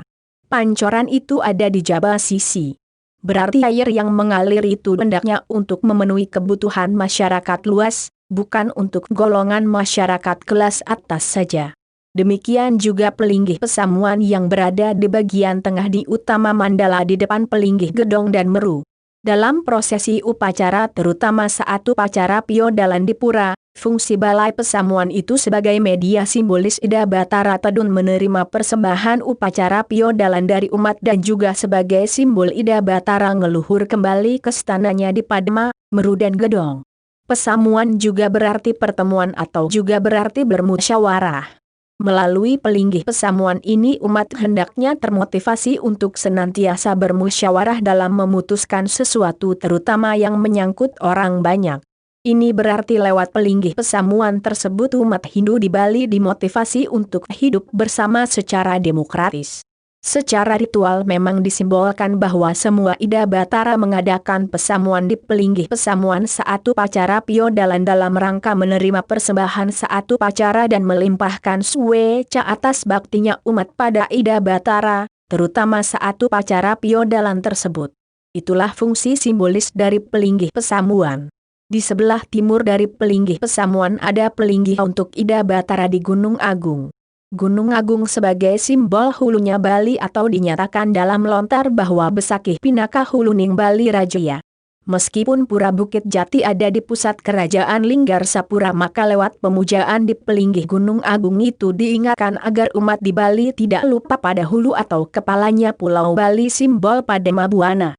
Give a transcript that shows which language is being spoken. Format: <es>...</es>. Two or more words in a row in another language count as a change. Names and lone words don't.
<id>Pancoran itu ada di jaba sisi. Berarti air yang mengalir itu hendaknya untuk memenuhi kebutuhan masyarakat luas, bukan untuk golongan masyarakat kelas atas saja. Demikian juga pelinggih Pesamuan yang berada di bagian tengah di utama mandala di depan pelinggih Gedong dan Meru. Dalam prosesi upacara terutama saat upacara piodalan di pura, fungsi Balai Pesamuan itu sebagai media simbolis Ida Batara Tedun menerima persembahan upacara piodalan dari umat dan juga sebagai simbol Ida Batara ngeluhur kembali ke stananya di Padma, Meru dan Gedong. Pesamuan juga berarti pertemuan atau juga berarti bermusyawarah. Melalui pelinggih Pesamuan ini umat hendaknya termotivasi untuk senantiasa bermusyawarah dalam memutuskan sesuatu terutama yang menyangkut orang banyak. Ini berarti lewat pelinggih Pesamuan tersebut umat Hindu di Bali dimotivasi untuk hidup bersama secara demokratis. Secara ritual memang disimbolkan bahwa semua Ida Batara mengadakan pesamuan di pelinggih Pesamuan saat upacara piodalan dalam rangka menerima persembahan saat upacara dan melimpahkan suweca atas baktinya umat pada Ida Batara, terutama saat upacara piodalan tersebut. Itulah fungsi simbolis dari pelinggih Pesamuan. Di sebelah timur dari pelinggih Pesamuan ada pelinggih untuk Ida Batara di Gunung Agung. Gunung Agung sebagai simbol hulunya Bali atau dinyatakan dalam lontar bahwa Besakih</id> <kaw>Pinaka Huluning Bali Rajaya.</kaw> <id>Meskipun Pura Bukit Jati ada di pusat kerajaan Linggarsapura, maka lewat pemujaan di pelinggih Gunung Agung itu diingatkan agar umat di Bali tidak lupa pada hulu atau kepalanya Pulau Bali, simbol Padema Buana.</id>